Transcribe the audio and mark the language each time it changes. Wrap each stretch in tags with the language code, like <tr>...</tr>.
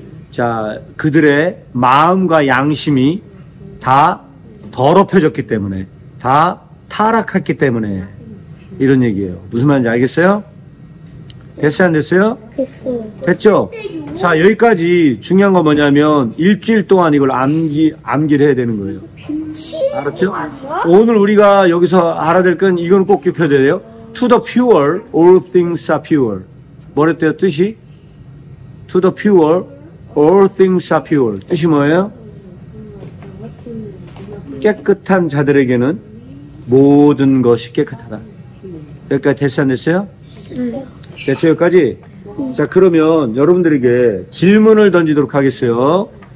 <ko>자, 그들의 마음과 양심이 다 더럽혀졌기 때문에, 다 타락했기 때문에 이런 얘기예요. 무슨 말인지 알겠어요? 됐어요, 안 됐어요? 됐어요. 됐죠? 자, 여기까지 중요한 건 뭐냐면 일주일 동안 이걸 암기를 해야 되는 거예요. 알았죠? 오늘 우리가 여기서 알아야 될 건 이건 꼭 기억해야 돼요.</ko> <en>To the pure, all things are pure.</en> <ko>뭐랬대요, 뜻이?</ko> <en>To the pure, all things are pure.</en> <ko>뜻이 뭐예요? 깨끗한 자들에게는 모든 것이 깨끗하다. 여기까지 됐어요, 안 됐어요? 됐어요, 여기까지? 자, 그러면 여러분들에게 질문을 던지도록 하겠어요.</ko>